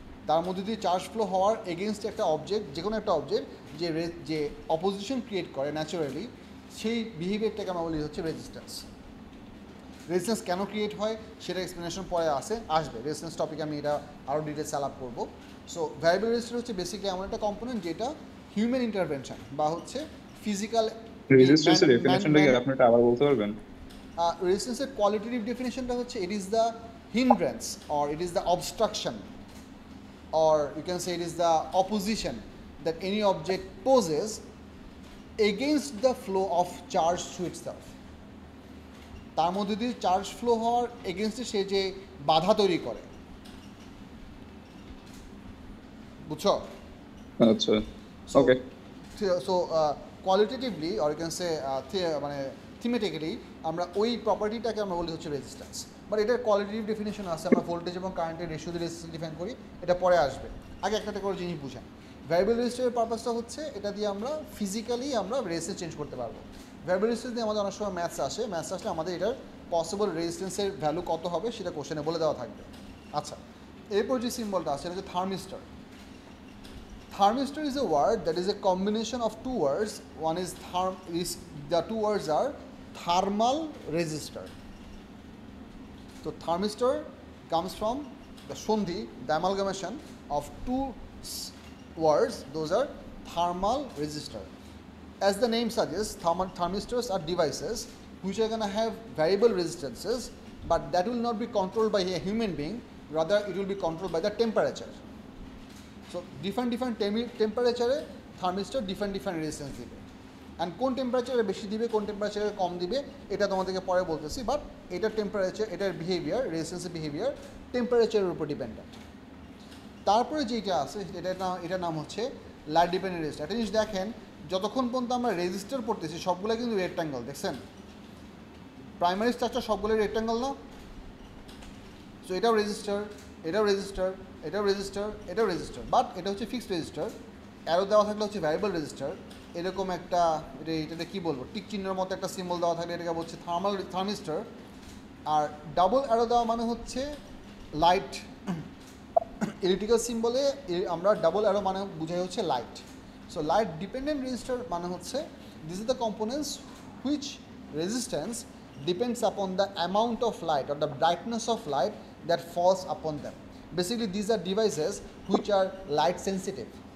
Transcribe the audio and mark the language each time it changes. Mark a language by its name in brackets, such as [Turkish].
[Bangla] তার মধ্যে দিয়ে চার্জ ফ্লো হওয়ার এগেনস্ট একটা অবজেক্ট, যে কোনো একটা অবজেক্ট যে অপোজিশন ক্রিয়েট করে ন্যাচারালি, সেই বিহেভিয়ারটাকে আমরা বলি হচ্ছে রেজিস্ট্যান্স। রেজিস্ট্যান্স কেন ক্রিয়েট হয় সেটা এক্সপ্লেনেশন পরে আসবে। রেজিস্ট্যান্স টপিক আমি এটা আরও ডিটেলস আলাপ করবো। সো ভ্যারিয়েবল রেজিস্টার হচ্ছে বেসিক্যালি এমন একটা কম্পোনেন্ট যেটা হিউম্যান ইন্টারভেনশন বা হচ্ছে ফিজিক্যাল রেজিস্ট্যান্সের ডেফিনিশনটা কি আপনি এটা আবার বলতে পারবেন? রেজিস্ট্যান্সের কোয়ালিটেটিভ ডেফিনেশনটা হচ্ছে [English] It is the hindrance or it is the obstruction or you can say it is the opposition that any object poses against the flow of charge through itself. [Bangla] তার মধ্যে দিয়ে চার্জ ফ্লো হওয়ার এগেনস্টে সে যে বাধা তৈরি করে, বুঝছো? আচ্ছা, ওকে। So qualitatively [English] or you can say [Bangla] মানে থিমেটিক্যালি আমরা ওই প্রপার্টিটাকে আমরা বলি হচ্ছে রেজিস্ট্যান্স। বাট এটার কোয়ালিটেটিভ ডেফিনেশন আছে, আমরা ভোল্টেজ এবং কারেন্টের রেশিও দিয়ে রেজিস্ট্যান্স ডিফাইন করি, এটা পরে আসবে। আগে একটা করে জিনিস বুঝেন, ভ্যারিয়েবল রেজিস্টারের পারপাসটা হচ্ছে এটা দিয়ে আমরা ফিজিক্যালি আমরা রেজিস্ট্যান্স চেঞ্জ করতে পারবো। ভ্যারিয়েবল রেজিস্ট্যান্স দিয়ে আমাদের অনেক সময় ম্যাথস আসলে আমাদের এটার পসিবল রেজিস্ট্যান্সের ভ্যালু কত হবে সেটা কোশ্চেনে বলে দেওয়া থাকবে। আচ্ছা, এরপর যে সিম্বলটা আছে এটা হচ্ছে thermistor. [English] Thermistor is a word that is a combination of two words. One is the two words are thermal resistor. So thermistor comes from the sandhi, the amalgamation of two words. Those are thermal resistor. As the name suggests, thermistors are devices which are going to have variable resistances, but that will not be controlled by a human being. Rather, it will be controlled by the temperature. [Bangla] So different টেম্পারেচারে thermistor different resistance দিবে, and কোন টেম্পারেচারে বেশি দিবে কোন টেম্পারেচারে কম দিবে এটা তোমাদেরকে পরে বলতেছি। বাট এটার টেম্পারেচার, এটার বিহেভিয়ার, রেজিস্ট্যান্সের বিহেভিয়ার টেম্পারেচারের উপর ডিপেন্ডেন্ট। তারপরে যেটা আছে এটার নাম হচ্ছে লাইট ডিপেন্ডেন্ট রেজিস্টার। একটা জিনিস দেখেন, যতক্ষণ পর্যন্ত আমরা রেজিস্টার পড়তেছি সবগুলো কিন্তু রেক্ট্যাঙ্গল, দেখছেন? প্রাইমারি স্ট্রাকচার সবগুলো রেক্ট্যাঙ্গল না? সো এটাও রেজিস্টার, এটাও রেজিস্টার, এটাও রেজিস্টার, এটাও রেজিস্টার, বাট এটা হচ্ছে ফিক্সড রেজিস্টার। অ্যারো দেওয়া থাকলে হচ্ছে ভ্যারিয়েবল রেজিস্টার। এরকম একটা এটাতে কী বলবো, টিক চিহ্নের মতো একটা সিম্বল দেওয়া থাকলে এটাকে বলছে থার্মিস্টার। আর ডাবল অ্যারো দেওয়া মানে হচ্ছে লাইট। ইলেকট্রিক্যাল সিম্বলে আমরা ডাবল অ্যারো মানে বুঝাই হচ্ছে light. [English] so light dependent resistor [Bangla] মানে হচ্ছে [English] This is the components which resistance depends upon the amount of light or the brightness of light that falls upon them. Basically, these are devices which are light sensitive.